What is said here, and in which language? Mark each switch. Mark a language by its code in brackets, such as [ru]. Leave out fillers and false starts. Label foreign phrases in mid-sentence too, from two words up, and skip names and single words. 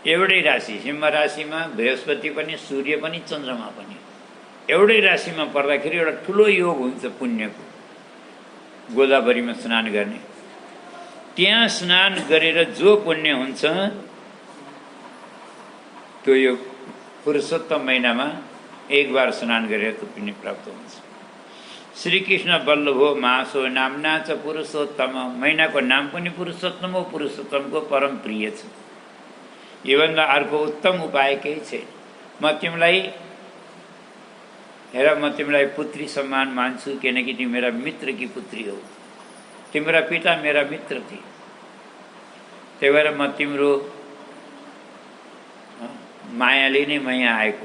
[ne] एउटै राशि, सिंह राशिमा बृहस्पति पनि, सूर्य पनि, चन्द्रमा पनि एउटै राशिमा पर्दाखेरि एउटा ठुलो योग हुन्छ पुण्यको, गोदावरीमा स्नान गर्ने। त्यहाँ स्नान गरेर जो पुण्य हुन्छ त्यो यो पुरुषोत्तम महिनामा एक बार स्नान गरेर त्यो पुण्य प्राप्त हुन्छ। [sa] श्री कृष्ण बल्लभो मासो नामना च पुरुषोत्तम। [ne] महिनाको नाम पनि पुरुषोत्तम हो, पुरुषोत्तमको परम प्रिय छ। योभन्दा अर्को उत्तम उपाय केही छैन। म तिमीलाई हेर, म तिमीलाई पुत्री सम्मान मान्छु, किनकि तिमी मेरा मित्रकी पुत्री हो। तिम्रा पिता मेरा मित्र थिए, त्यही भएर म तिम्रो मायाले नै म यहाँ आएको।